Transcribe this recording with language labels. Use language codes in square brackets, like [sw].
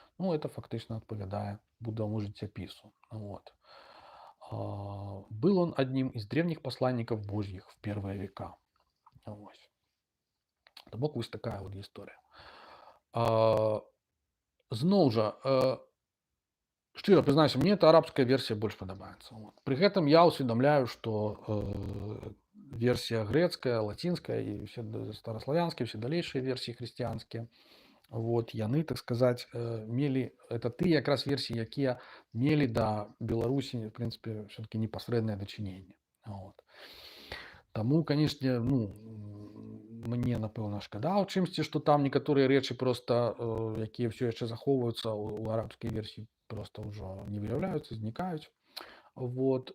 [uk] Ну, это фактично відповідає Буддовому життєпису. Вот. [ru] Был он одним из древних посланников Божьих в первые века. Вот. Вот такая вот история. [be] Зноў жа, шчыра прызнаюся, мне [ru] эта арабская версия больше [be] падабаецца. Вот. При гэтым я усведомляю, [ru] что версия грецкая, латинская и все старославянские, [be] все далейшие версии христианские, вот, яны, так сказать, мелі, это тыя якраз версии, якія мелі да Беларусі, в принципе, [ru] все-таки [be] непасрэднае дачыненне. Вот. Таму, канешне, ну, мне, напэўна, шкада ў чымсьці, што там некаторыя рэчы проста, якія ўсё яшчэ захоўваюцца ў арабскай версіі, проста ўжо не выяўляюцца, знікаюць. Вот.